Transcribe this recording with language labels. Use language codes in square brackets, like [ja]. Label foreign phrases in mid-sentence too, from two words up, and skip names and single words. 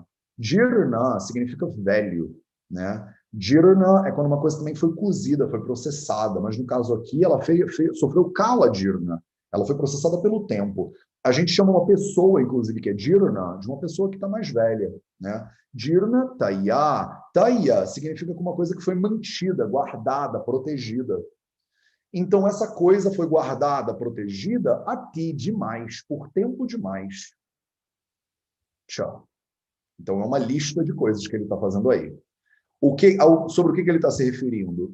[pt] Jirna significa velho, né? Jirna é quando uma coisa também foi cozida, foi processada, mas no caso aqui ela sofreu [sa] काल जीर्ण. [pt] Ela foi processada pelo tempo. A gente chama uma pessoa, inclusive, que é jirna, de uma pessoa que está mais velha, né? [sa] जीर्ण, तया. [pt] Taya significa uma coisa que foi mantida, guardada, protegida. Então, essa coisa foi guardada, protegida a ti demais, por tempo demais. cha. Então, é uma lista de coisas que ele está fazendo aí. Sobre o que ele está se referindo?